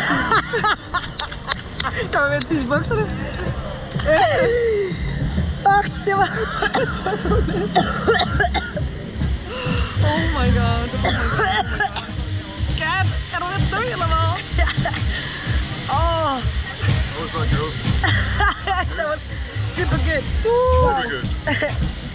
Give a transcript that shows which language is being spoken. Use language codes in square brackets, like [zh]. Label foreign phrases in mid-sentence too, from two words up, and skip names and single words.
[da] Der var ved at tisse i bukserne. Fuck, det var... [en] Oh my god. [da] Skat, er du lidt død, eller hvad? [en] That was not good. That was super good. Pretty good.